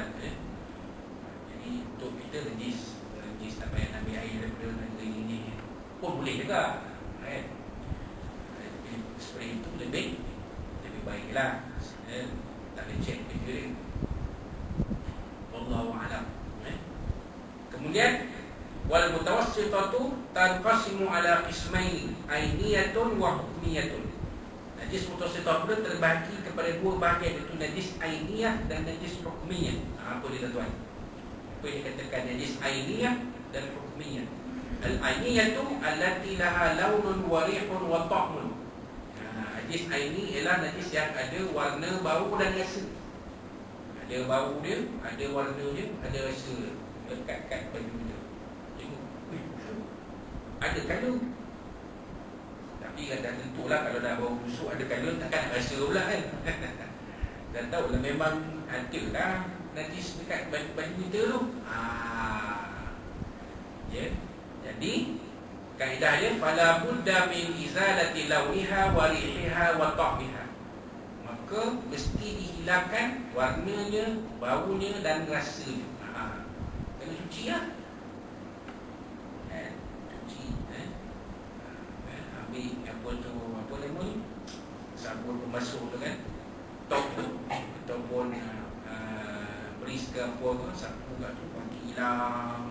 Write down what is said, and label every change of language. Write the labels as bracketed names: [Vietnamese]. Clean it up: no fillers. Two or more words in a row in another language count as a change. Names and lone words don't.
[Malay] Jadi untuk kita rendis tak payah ambil air daripada negeri ini pun boleh juga. Spray itu lebih baiklah. Tak boleh cek kerja dia. [Arabic] والله أعلم. Kemudian والمتوسطة تنقسم على قسمين عينية وحكمية. [Malay] Najis mutawassithah pula terbahagi kepada 2 bahagian, iaitu najis ainiyah dan najis hukmiyah. Apa dia tuan-tuan? Apa yang dikatakan najis ainiyah dan hukmiyah? [Arabic] Al-ainiyah tu التي لها لون وريح وطعم. [Malay] Najis aini ialah najis yang ada warna, bau dan rasa. Ada bau dia, ada warna dia, ada rasa dia. Lekat-kat baju dia. Ada color. Tapi dah tentulah kalau dah bau busuk ada color, takkan rasa pula kan. Dan tahulah memang ada lah najis dekat baju kita tu. Jadi kaedahnya [Arabic] فلا بد من إزالة لونها وريحها وطعمها. [Malay] Maka mesti dihilangkan warnanya, baunya dan rasanya. Kena cuci lah. Cuci. Ambil apa tu, apa nama ni, sabun pemasuk tu kan, top tu, ataupun beris ke apa tu, sapu kat tu, bagi hilang.